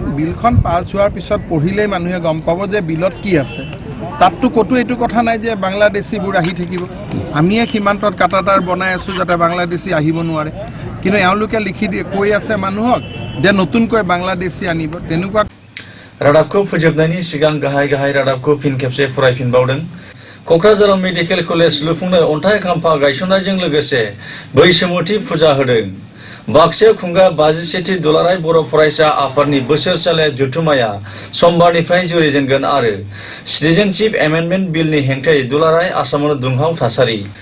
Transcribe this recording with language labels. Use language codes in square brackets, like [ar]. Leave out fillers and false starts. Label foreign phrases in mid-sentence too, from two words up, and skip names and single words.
[as] বিলখন পাছ হোৱাৰ পিছত পঢ়িলেই মানুহে গম পাব যে বিলত কি আছে। তাততো ক'তো এইটো কথা নাই যে বাংলাদেশীবোৰ আহি থাকিব। আমিয়ে সীমান্তত কাটাতাৰ বনাই আছোঁ যাতে বাংলাদেশী আহিব নোৱাৰে। কিন্তু এওঁলোকে লিখি দিয়ে কৈ আছে মানুহক যে নতুনকৈ বাংলাদেশী আনিব। তেনেকুৱা [brx] रादाबखौ फोजोबनायनि सिगां गाहाय रादाबखौ फिन खेबसे फरायफिनबावदों। क'क्राझाराव मेडिकेल कलेज लुफुंनो अन्थाइ खाम्फा गायसननायजों लोगोसे बैसोमुथि फुजा होदों। बाक्सायाव खुंगा 51थि दुलाराय बर' फरायसा आफादनि बोसोरसालिया जथुम्माया समबारनिफ्राय जुरिजेनगोन आरो सिटिजेनशिप एमेन्डमेन्ट बिलनि हेंथायै दुलाराय आसामाव दुंहाव थासारि।